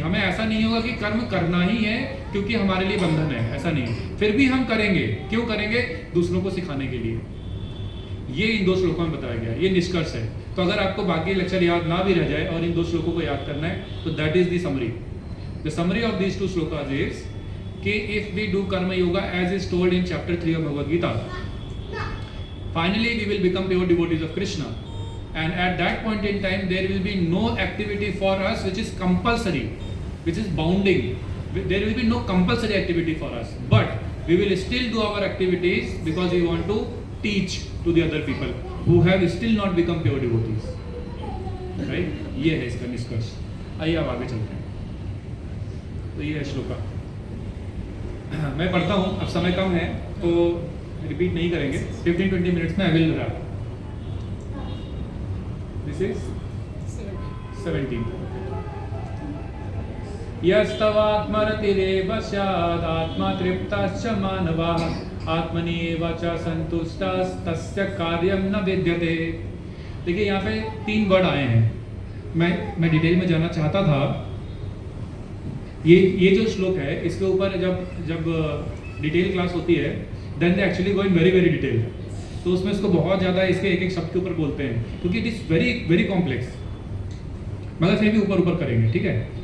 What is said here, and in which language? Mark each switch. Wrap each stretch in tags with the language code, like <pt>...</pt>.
<hi>हमें ऐसा नहीं होगा कि कर्म करना ही है क्योंकि हमारे लिए बंधन है, ऐसा नहीं है। फिर भी हम करेंगे। क्यों करेंगे? दूसरों को सिखाने के लिए। ये इन 2 श्लोकों में बताया गया, ये निष्कर्ष है। तो अगर आपको बाकी लेक्चर याद ना भी रह जाए और इन 2 श्लोकों को याद करना है, तो</hi> <en>That is the summary. The summary of these 2 shlokas is कि if we do karma yoga as is told in chapter 3 of Bhagavad Gita, finally we will become pure devotees of Krishna, and at that point in time there will be no activity for us which is compulsory, which is bounding. There will be no compulsory activity for us, but we will still do our activities because we want to teach to the other people who have still not become pure devotees.</en> <hi>Right? ये है इसका निष्कर्ष। आइए अब आगे चलते हैं। तो ये है श्लोका। मैं पढ़ता हूँ, अब समय कम है तो रिपीट नहीं करेंगे।</hi> <en>15-20 minutes में I will wrap. This is 17।</en> <sa>यस्तवात्मरतिरेव स्यात् आत्मा तृप्तश्च मानवः आत्मन्येव च सन्तुष्टस्तस्य कार्यं न विद्यते।</sa> <hi>देखिए यहाँ पे 3 वर्ड आए हैं। मैं डिटेल में जाना चाहता था। ये जो श्लोक है, इसके ऊपर जब डिटेल क्लास होती है,</hi> <en>Then they actually go in very very detail.</en> <hi>तो उसमें इसको बहुत ज़्यादा इसके एक शब्द के ऊपर बोलते हैं, क्योंकि</hi> <en>it is very very complex,</en> <hi>मगर फिर भी ऊपर ऊपर करेंगे। ठीक है।</hi>